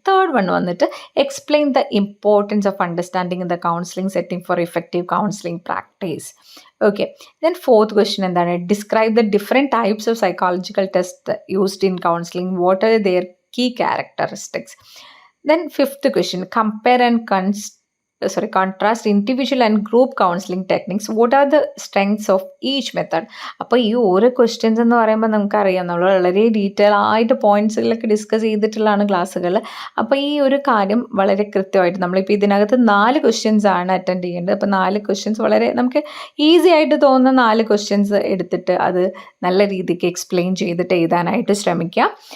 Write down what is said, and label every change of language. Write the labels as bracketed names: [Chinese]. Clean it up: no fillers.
[English] Third one വന്നിട്ട് explain the importance of understanding the counselling setting for effective counselling practice. Okay, then fourth question എന്താണ്? Describe the different types of psychological test used in counselling. What are their key characteristics? Then fifth question compare and contrast individual and group counseling techniques. What are the strengths of each method? [Malayalam] അപ്പോൾ ഈ ഓരോ questions എന്ന് പറയുമ്പോൾ നമുക്കറിയാം നമ്മൾ വളരെ detail ആയിട്ട് പോയിന്റ്സിലൊക്കെ discuss ചെയ്തിട്ടുള്ളതാണ് ക്ലാസ്സുകൾ. അപ്പോൾ ഈ ഒരു കാര്യം വളരെ കൃത്യമായിട്ട് നമ്മളിപ്പോൾ ഇതിനകത്ത് 4 ക്വസ്റ്റ്യൻസ് ആണ് അറ്റൻഡ് ചെയ്യേണ്ടത്. അപ്പോൾ 4 ക്വസ്റ്റ്യൻസ് വളരെ നമുക്ക് ഈസി ആയിട്ട് തോന്നുന്ന 4 ക്വസ്റ്റ്യൻസ് എടുത്തിട്ട് അത് നല്ല രീതിക്ക് എക്സ്പ്ലെയിൻ ചെയ്തിട്ട് എഴുതാനായിട്ട് ശ്രമിക്കാം.